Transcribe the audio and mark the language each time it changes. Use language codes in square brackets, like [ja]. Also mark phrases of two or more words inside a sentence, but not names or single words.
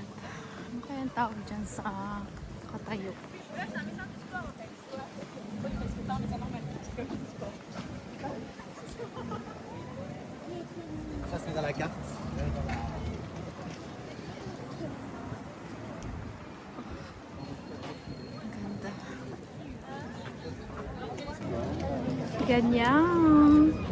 [tl] Ano kaya ang tawag dyan sa katayo? [fr] Ça se met dans la carte. [tl] Ganda. Ganyan.